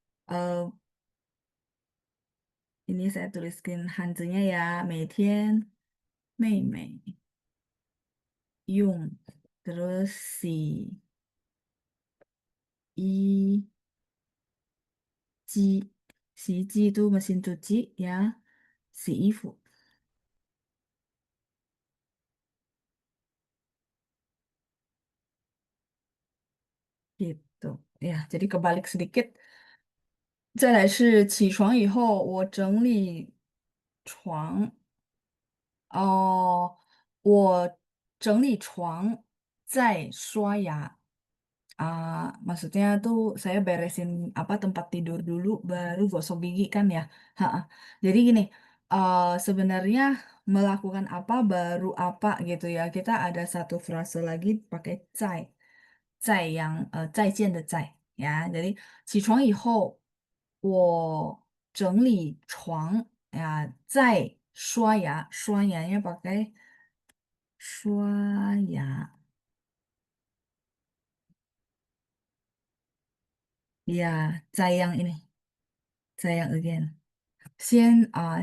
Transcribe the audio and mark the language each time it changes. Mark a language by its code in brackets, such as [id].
[id] Eh, ini saya tuliskan hanzinya ya, [zh] 每天妹妹用 [id] terus i 机，洗衣机 itu mesin cuci ya, 洗衣服 gitu. Ya, jadi kebalik sedikit. [zh] 再来是起床以后，我整理床。哦，我整理床，再刷牙. [id] Maksudnya tuh saya beresin apa tempat tidur dulu, baru gosok gigi kan ya. Ha-ha. Jadi gini, sebenarnya melakukan apa baru apa gitu ya. Kita ada satu frase lagi pakai 在 yang 再见的在 ya. Jadi [zh] 起床以后，我整理床呀，再刷牙，刷牙要 [id] pakai 刷牙 ya, 再 yang ini, 再 yang again.